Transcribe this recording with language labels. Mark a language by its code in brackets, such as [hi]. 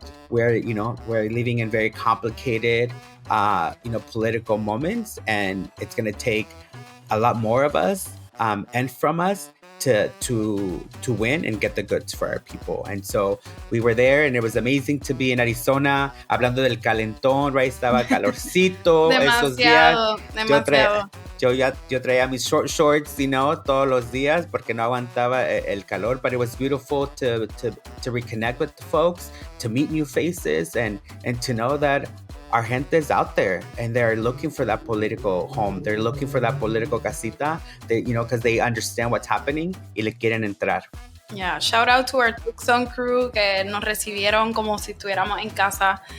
[en] We're living in very complicated, political moments, and it's going to take a lot more of us and from us to win and get the goods for our people. And so we were there, and it was amazing to be in Arizona, hablando del calentón, right? [es] Estaba calorcito esos días. Demasiado. [en] Yo traía mis short shorts, todos los días porque no aguantaba el calor, but it was beautiful to reconnect with the folks, to meet new faces, and to know that our gente is out there and they're looking for that political home. They're looking for that political casita, because they understand what's happening y le quieren entrar. [es] Yeah, shout out to our Tucson crew que nos recibieron como si estuviéramos en casa.